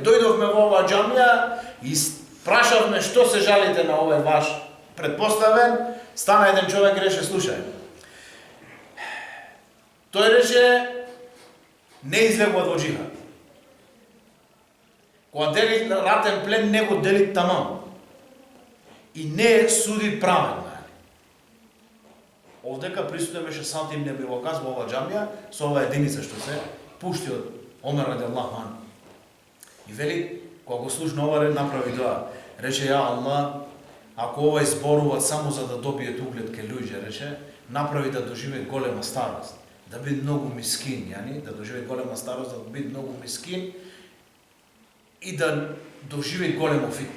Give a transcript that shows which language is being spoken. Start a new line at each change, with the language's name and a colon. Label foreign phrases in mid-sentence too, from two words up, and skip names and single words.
Macedonian: Дојдовме во оваа џамија и прашавме што се жалите на овој ваш предпоставен, стана еден човек и рече, слушај, тој рече, не излегува во џихад. Кога дели ратен плен, не го дели тамам. И не суди праведно. Овдека присутен беше Сад ибн Еби Вакас во ова џамија, со ова единица што се пушти од Омер
Arabic: رضي الله عنه.
Macedonian: И вели, кога го слушна ова ред, направи дуа. Рече,
Arabic: يا الله,
Macedonian: ако овој зборуваат само за да добиет углед ке луѓе, рече, направи да доживеат голема старост. Да биде многу мискин, јани, да доживеат голема старост, да биде многу мискин и да доживеат големо фитне.